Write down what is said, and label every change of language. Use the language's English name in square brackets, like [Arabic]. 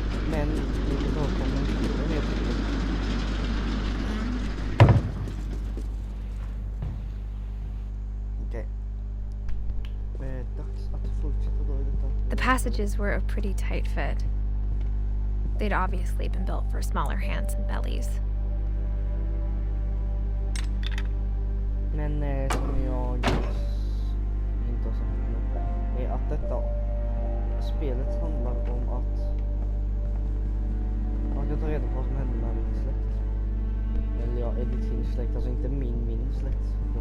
[Swedish] Men ni får ta och kommentera. Okej. Dags att fortsätta då i detta. [English] The passages were a pretty tight fit. They'd obviously been built for smaller hands and bellies. [Swedish] Men som jag inte har sagt nu är att detta spelet handlar om att man ska ta reda på vad som händer med min släkt. Eller ja, Edith Finch släkt, alltså inte min släkt.